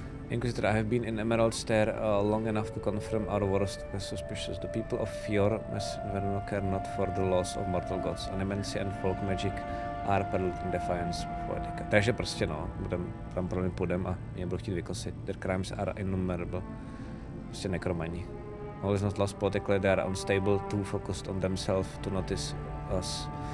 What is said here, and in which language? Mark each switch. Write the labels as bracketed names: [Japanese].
[English] Inquisitor, I have been in Emerald Stair long enough to confirm our worst suspicions. The people of Fjord care not for the laws of mortal gods. Animency and folk magic are peddled in defiance of Vedica. [Czech] Takže prostě no, tam pro ně půjdem a mě budou chtít vykosit. [English] Their crimes are innumerable. [Czech] Prostě nekromani. [English] All is not lost politically, they are unstable, too focused on themselves to notice us.